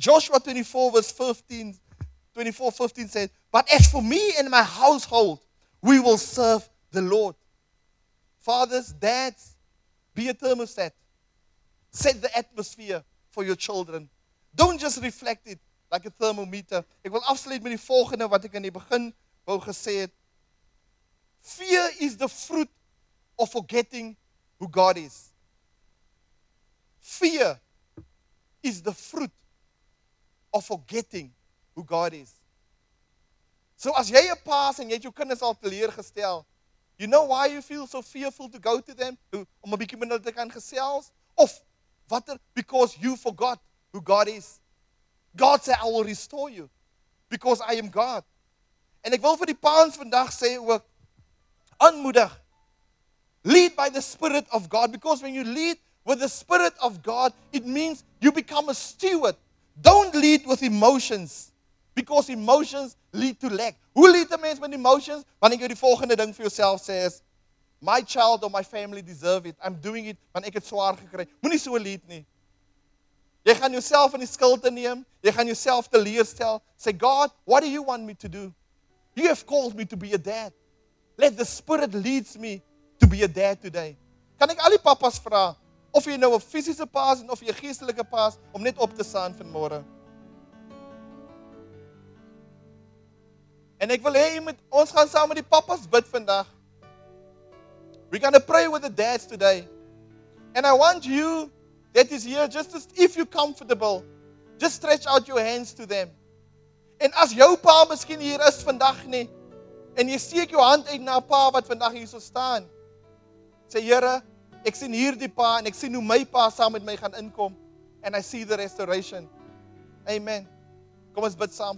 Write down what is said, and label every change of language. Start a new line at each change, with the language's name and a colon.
English: Joshua 24 verse 15 said, but as for me and my household, we will serve the Lord. Fathers, dads, be a thermostat. Set the atmosphere for your children. Don't just reflect it like a thermometer.
Afrikaans: Ek wil afsluit met die volgende wat ek in die begin wou gesê het.
English: Fear is the fruit of forgetting who God is. Fear is the fruit of forgetting who God is.
Afrikaans: So as jy 'n pa is en jy het jou kinders al teleurgestel,
English: you know why you feel so fearful to go to them?
Afrikaans: Om 'n bietjie met hulle te kan gesels? Of watter?
English: Because you forgot who God is. God said, I will restore you because I am God.
Afrikaans: En ek wil vir die paans vandag sê ook, aanmoedig,
English: lead by the Spirit of God, because when you lead with the Spirit of God, it means you become a steward. Don't lead with emotions, because emotions lead to lack.
Afrikaans: Hoe lead 'n mens met emotions? Wanneer jy die volgende ding vir jouself sê is,
English: my child or my family deserve it. I'm doing it,
Afrikaans: want ek het swaar gekry. Moenie so lead nie. Jy gaan jouself in die skuld neem, jy gaan jouself teleurstel.
English: Say, God, what do you want me to do? You have called me to be a dad. Let the Spirit leads me to be a dad today.
Afrikaans: Kan ek al die papas vra, of jy nou 'n fisiese pa is of jy 'n geestelike pa is, om net op te staan vanmôre. En ek wil hê ons gaan saam met die papas bid vandag.
English: We're going to pray with the dads today. And I want you that is here, just as if you're comfortable, just stretch out your hands to them.
Afrikaans: En as jou pa miskien hier is vandag nie, en jy steek jou hand uit na 'n pa wat vandag hier so staan, sê, Here, ek sien hierdie pa, en ek sien hoe my pa saam met my gaan inkom,
English: and I see the restoration.
Afrikaans: Amen. Kom ons bid saam.